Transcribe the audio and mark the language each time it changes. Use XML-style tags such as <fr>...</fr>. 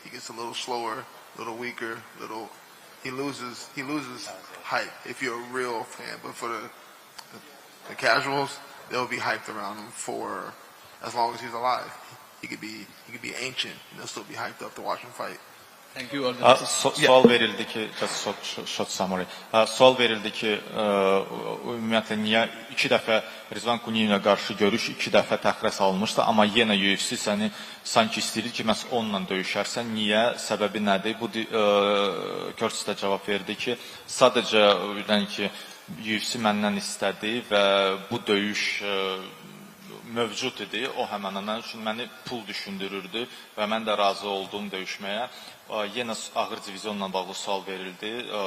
<en>He gets a little slower, a little weaker, he loses hype if you're a real fan. But for the casuals, they'll be hyped around him for as long as he's alive. He could be ancient and they'll still be hyped up to watch him fight. Thank you.</en> <az>Sual verildi ki,</az> <en>short summary.</en> <az>Sual verildi ki, ümumiyyətlə niyə 2 dəfə Rizvan Kuniyevə qarşı görüş 2 dəfə təxirə salınmışdı, amma yenə UFC səni sanki istəyir ki, məhz onunla döyüşərsən. Niyə? Səbəbi nədir? Bu Curtis də cavab verdi ki, sadəcə UFC məndən istədi və bu döyüş mövcud idi. O həmən mən üçün məni pul düşündürürdü və mən də razı oldum döyüşməyə. Yenə ağır divizionla bağlı sual verildi.</az>